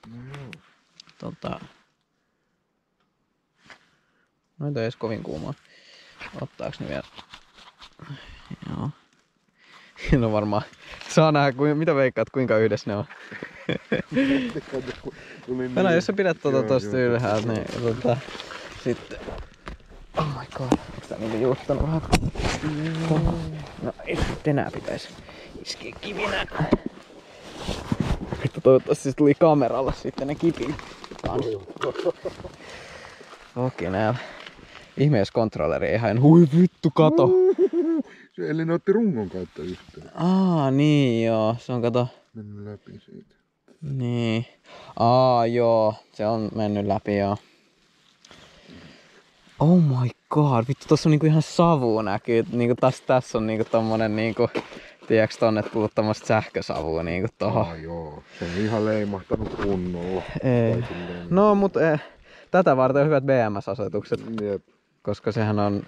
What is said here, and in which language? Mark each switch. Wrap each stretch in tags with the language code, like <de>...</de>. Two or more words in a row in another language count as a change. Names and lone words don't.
<fi>No ei edes kovin kuumaa. Ottaaks ne vielä? Joo. No varmaan. Saa nähdä, mitä veikkaat, kuinka yhdessä ne on. No jos sä pidät tosta ylhäältä, niin sitten...</fi> <en>Oh my god,</en> <fi>onks tää niinku juuttanut vähän? No ei nyt enää pitäisi iskeä kivinä. Vittu, toivottavasti se tuli kameralla sitten ne kipin kanssa. Okei, näillä. Ihme jos kontrolleri ei hain. Hui vittu, kato! Se eli ne otti rungon kautta yhteen. Niin joo, se on kato. Mennyt läpi siitä. Niin. Joo, se on mennyt läpi joo.</fi> <en>Oh my god,</en> <fi>vittu tossa on niinku ihan savu näkyy. Niinku tässä on niinku tommonen niinku, tiiäks tonne tullut tommoista sähkösavua niinku tohon. Joo, se on ihan leimahtanut kunnolla. Ei. No mut tätä varten on hyvät BMS-asetukset. Jep. Koska sehän on...</fi>